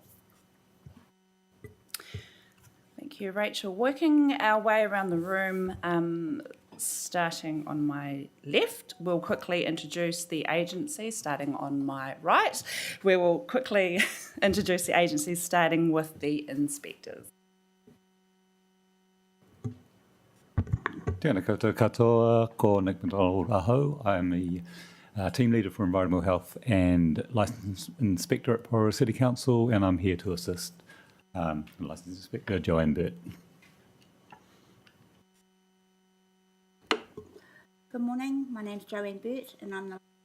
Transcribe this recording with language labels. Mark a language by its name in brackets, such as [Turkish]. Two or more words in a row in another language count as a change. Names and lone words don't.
[English] Thank you, Rachel. Working our way around the room, starting on my left, we'll quickly introduce the agencies, starting on my right. We will quickly introduce the agencies, starting with the inspectors. [Māori] Tēnā koutou katoa, ko Nick McDonald Aho. [English] I'm the Team Leader for Environmental Health and Licensed Inspector at Porirua City Council, and I'm here to assist Licensed Inspector Joanne Burt. Good morning, my name's Joanne Burt and I'm the...